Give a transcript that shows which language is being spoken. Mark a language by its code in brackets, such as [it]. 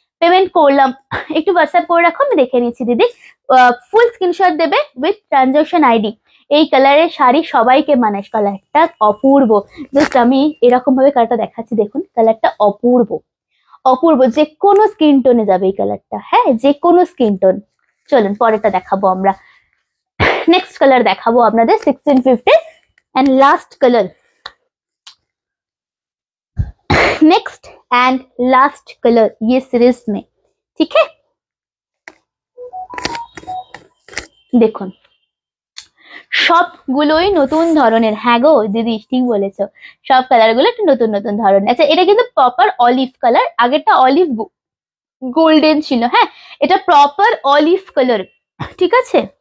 [bn] Payment করলাম, একটু WhatsApp করে রাখো, আমি দেখে নিচ্ছি দিদি। ফুল স্ক্রিনশট দেবে উইথ ট্রানজাকশন আইডি। এই কালারের শাড়ি সবাইকে মানায়, কালারটা অপূর্ব। জাস্ট আমি এরকম ভাবে কালারটা দেখাচ্ছি, দেখুন কালারটা অপূর্ব অপূর্ব, যে কোনো স্কিন টোনে যাবে এই কালারটা, হ্যাঁ যে কোনো স্কিন টোন। চলুন পরেরটা দেখাবো আমরা, [hi] नेक्स्ट कलर [bn] দেখাবো আপনাদের 1650 [hi] and last colour, next and last colour ये सीरीज में, ठीक है। [bn] দেখুন সবগুলোই নতুন ধরনের, হ্যাঁ গো দিদি ঠিক বলেছো, সব কালার গুলো একটু নতুন নতুন ধরনের। আচ্ছা এটা কিন্তু প্রপার অলিভ কালার, আগেরটা অলিভ গোল্ডেন ছিল, হ্যাঁ এটা প্রপার অলিভ কালার, ঠিক আছে।